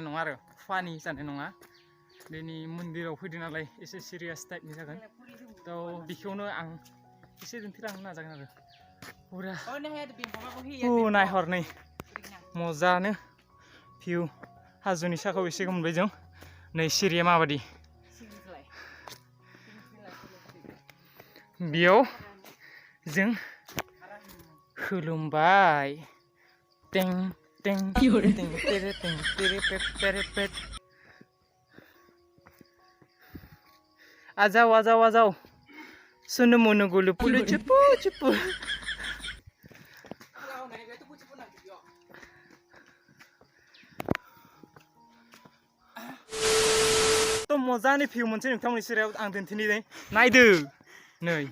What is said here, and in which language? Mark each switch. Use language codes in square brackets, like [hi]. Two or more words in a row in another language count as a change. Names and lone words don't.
[brx] नङा आरो फानि जानाय नङा दिनै मन्दिराव फैदों नालाय एसे सिरियास टाइपनि जागोन तो बेखौनो आं एसे दिन्थिलांनो नाजागोन आरो पुरा नायहर नै मजानो भिउ हाजोनि साखाव एसे मोनबाय जों नै सिरिया माबादि बेयाव जों खुलुमबाय टें टें [hi] तेरे पेट आ जाओ सुनो [brx] मोनो गुलु पुलु चुपू तो मजानि भिउ मोनसे नोंथांमोननि सेराव आं दिन्थिनि नायदो नै